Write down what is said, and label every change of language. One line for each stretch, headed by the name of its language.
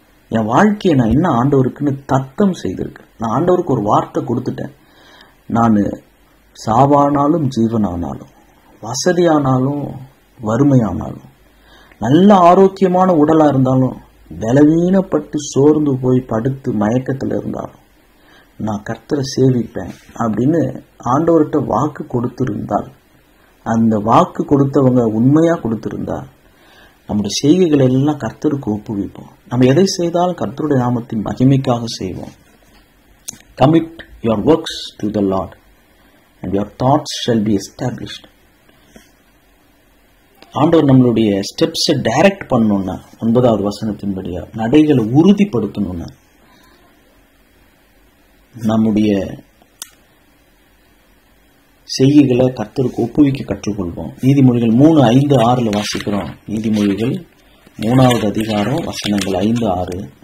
Tamil: என் வாழ்க்கையை நான் என்ன ஆண்டவருக்குன்னு தத்தம் செய்திருக்கேன். நான் ஆண்டவருக்கு ஒரு வார்த்தை கொடுத்துட்டேன், நான் சாவானாலும் ஜீவனானாலும், வசதியானாலும் வறுமையானாலும், நல்ல ஆரோக்கியமான உடலா இருந்தாலும், பலவீனப்பட்டு சோர்ந்து போய் படுத்து மயக்கத்தில் இருந்தாலும் நான் கர்த்தரை சேவிப்பேன் அப்படின்னு ஆண்டவர்கிட்ட வாக்கு கொடுத்திருந்தால், அந்த வாக்கு கொடுத்தவங்க உண்மையா கொடுத்திருந்தா, நம்முடைய செய்கைகளை எல்லாம் கர்த்தருக்கு ஒப்புவிப்போம். நம்ம எதை செய்தாலும் கர்த்தருடைய நாமத்தின் மகிமைக்காக செய்வோம்.
English: Commit your works to the Lord and your thoughts shall be established.
Tamil: ஆண்டவர் நம்மளுடைய
English: ஸ்டெப்ஸை டைரக்ட்
Tamil: பண்ணணும்னா, 9வது வசனத்தின்படியா நடைகளை உறுதிப்படுத்தணும்னா, நம்முடைய செய்கைகளை கர்த்தருக்கு ஒப்புவிக்க கற்றுக்கொள்வோம். நீதிமொழிகள் 3:5-6 வாசிக்கிறோம். நீதிமொழிகள் 3வது அதிகாரம் வசனங்கள் 5-6.